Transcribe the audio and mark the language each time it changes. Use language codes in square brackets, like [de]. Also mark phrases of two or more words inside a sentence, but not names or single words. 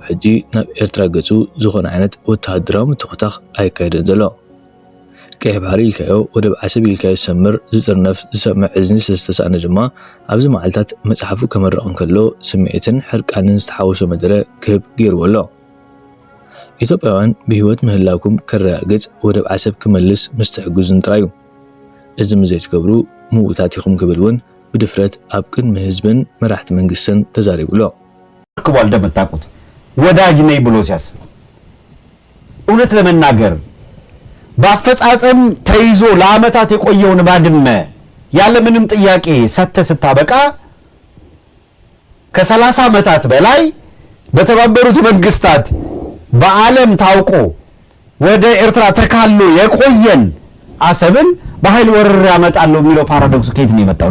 [ti] ሕጂ ናብ ኤርትራ ገፁ ዝኾነ ዓይነት ወተሃደራዊ ምትኽታኽ ኣይካየደን ዘሎ። ቀይሕ ባሕሪ ኢልካዮ ወደብ ዓሰብ ኢልካዮ ዝሰምር ዝፅርነፍ ዝሰምዕ እዝኒ ስለዝተሰኣነ ድማ ኣብዚ መዓልታት መፅሓፉ ከመረቕ እንከሎ ስምዒትን ሕርቃንን ዝተሓወሶ መደረ ክህብ ገይርዎ ኣሎ። ኢትዮጵያውያን ብህይወት ምህላውኩም ከረጋግፅ ወደብ ዓሰብ ክመልስ ምስ ትሕግዙን ጥራዩ። እዚ ምዘይትገብሩ ምውታት ኢኹም ክብል እውን ብድፍረት ኣብ ቅድሚ ህዝብን መራሕቲ መንግስትን ተዛሪቡሎ። [am] ክቧል እንደምታውቁት ወዳጅ ነኝ ብሎ ሲያስብ እውነት ለመናገር በአፈጻጸም ተይዞ ለዓመታት የቆየውን ባድመ ያለ ምንም ጥያቄ ስታበቃ ከ30 ዓመታት በላይ በተባበሩት መንግስታት በዓለም ታውቆ ወደ ኤርትራ ተካሎ የቆየን አሰብን በኃይል ወረር ያመጣለው የሚለው ፓራዶክስ ከየት ነው የመጣው?